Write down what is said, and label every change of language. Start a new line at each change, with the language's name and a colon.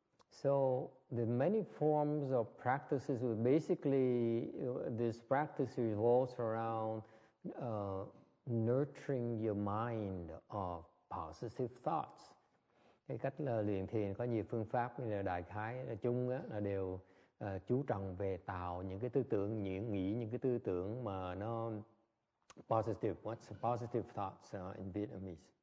English: So the many forms of practices, basically this practice revolves around nurturing your mind of positive thoughts.
Vietnamese: Cái cách là luyện thiền có nhiều phương pháp, như là đại khái chung là đều chú trọng về tạo những cái tư tưởng, nghĩ những cái tư tưởng mà nó positive.
English: What's positive thoughts in Vietnamese?